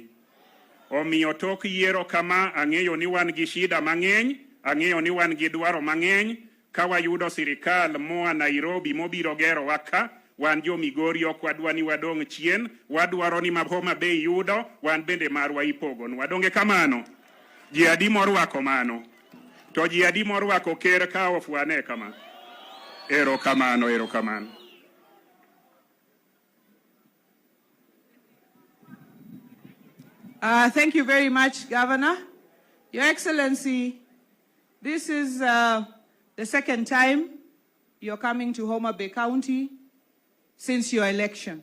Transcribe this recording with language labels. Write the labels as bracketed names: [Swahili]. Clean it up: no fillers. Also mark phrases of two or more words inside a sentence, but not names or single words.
[Luo (Kenya and Tanzania)] Omiyo tok yiero kama ang'eyo ni wan gi shida mang'eny, ang'eyo ni wan gi dwaro mang'eny, ka wayudo sirikal moa Nairobi mobiro gero waka, wan jo Migori ok wadwa ni wadong chien, wadwaro ni ma Homa Bay yudo, wan bende marwa ipogon. Wadonge kamano. Ji adi morwako mano. To ji adi morwako ker ka ofwane kama. Ero kamano, ero kamano. [English] Thank you very much, Governor. Your Excellency, this is the second time you're coming to Homa Bay County since your election.